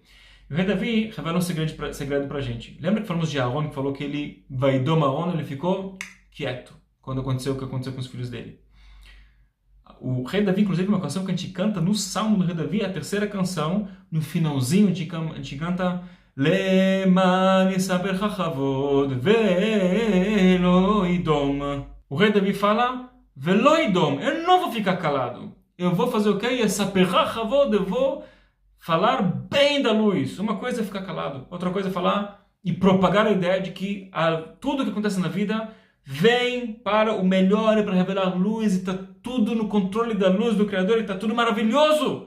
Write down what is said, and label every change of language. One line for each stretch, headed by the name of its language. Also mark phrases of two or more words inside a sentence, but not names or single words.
Portuguese: E o Rei Davi revela um segredo para a gente. Lembra que falamos de Aaron, que falou que ele vaidou Aaron, ele ficou quieto quando aconteceu o que aconteceu com os filhos dele. O Rei Davi, inclusive, uma canção que a gente canta no Salmo do Rei Davi, a terceira canção, no finalzinho a gente canta
Hebrew: למען יספר כבוד ולא ידום.
Portuguese: O Rei Davi fala
Hebrew: ולא ידום,
Portuguese: eu não vou ficar calado. Eu vou fazer o quê?
Hebrew: יספר כבוד,
Portuguese: eu vou falar bem da luz. Uma coisa é ficar calado, outra coisa é falar e propagar a ideia de que tudo que acontece na vida vem para o melhor e para revelar luz e está tudo no controle da luz do Criador e está tudo maravilhoso.